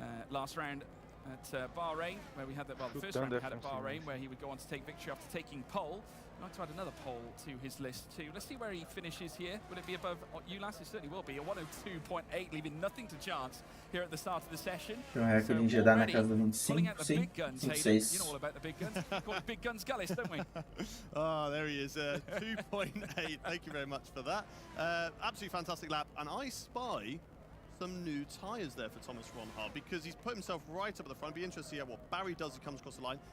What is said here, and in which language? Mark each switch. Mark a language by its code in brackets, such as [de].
[en] Last round at Bahrain, where we had that, well, the first round we had at Bahrain, where he would go on to take victory after taking pole. I'd like to add another pole to his list too. Let's see where he finishes here. Will it be above ULAS? It certainly will be. A 102.8, leaving nothing to chance here at the start of the session. [pt] O recorde já dá na casa do 25, sim, 26. [en] You know all about the big guns. Call it Big Guns Gullis, don't we? Oh, there he is, 2.8. Thank you very much for that. Absolutely fantastic lap, and I spy some new tyres there for Thomas Ronhard, because he's put himself right up at the front. Be interested to see what Barry does as he comes across the line.